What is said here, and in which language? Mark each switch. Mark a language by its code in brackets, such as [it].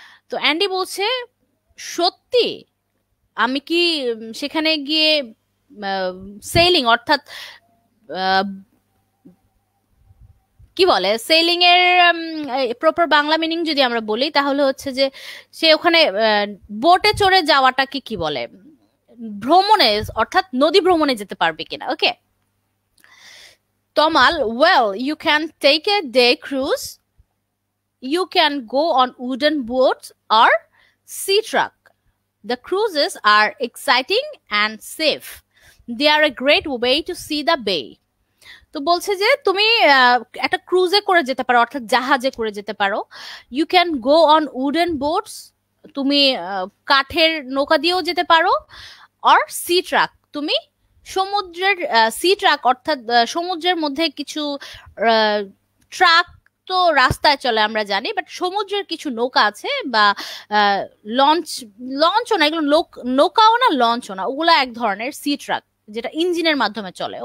[bn] তো অ্যান্ডি বলছে সত্যি, আমি কি সেখানে গিয়ে সেলিং অর্থাৎ কি বলে সেলিং এর প্রপার বাংলা মিনিং যদি আমরা বলি তাহলে হচ্ছে যে সে ওখানে বোটে চড়ে যাওয়াটাকে কি বলে, ভ্রমণে অর্থাৎ নদী ভ্রমণে যেতে পারবে কিনা। [en] Okay, Tomal, well you can take a day cruise, you can go on wooden boats or sea truck. The cruises are exciting and safe. They are a great way to see the bay. [bn] তো বলছে যে তুমি একটা ক্রুজে করে যেতে পারো অর্থাৎ জাহাজে করে যেতে পারো। [en] you can go on wooden boats, [bn] তুমি কাঠের নৌকা দিয়েও যেতে পারো। [en] or sea truck, [bn] তুমি সমুদ্রের সি ট্রাক অর্থাৎ সমুদ্রের মধ্যে কিছু ট্রাক তো রাস্তায় চলে আমরা জানি, বাট সমুদ্রের কিছু নৌকা আছে বা লঞ্চ, লঞ্চও না এগুলো, নৌকাও না লঞ্চও না, ওগুলো এক ধরনের সি ট্রাক যেটা ইঞ্জিনের মাধ্যমে চলে।